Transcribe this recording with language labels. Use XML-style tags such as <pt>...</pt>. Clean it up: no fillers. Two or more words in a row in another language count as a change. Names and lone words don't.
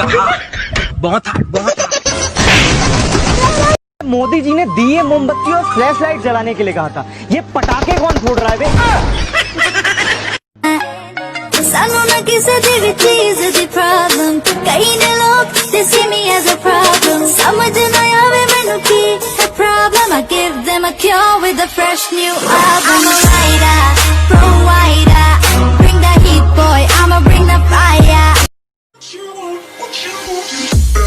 <hi>बहुत मोदी जी ने दिए मोमबत्ती और</hi> <en>flash light</en> <hi>जलाने के लिए कहा था, ये पटाखे कौन फोड़ रहा है बे?</hi> <pa>ਸਾਨੂੰ ਨਾ ਕਿਸੀ ਦੀ ਚੀਜ਼ ਦੀ ਪ੍ਰੌਬਲਮ, ਕਈ ਨੇ ਲੋਗ</pa> <en>they see me as a problem,</en> <pa>ਸਮਝ ਨਾ ਆਵੇ ਮੈਨੂੰ ਕੀ ਹੈ problem,</pa> <en>I give them a cure with a fresh new album. I'm a writer, provider, bring the heat boy, I'ma bring the fire.</en>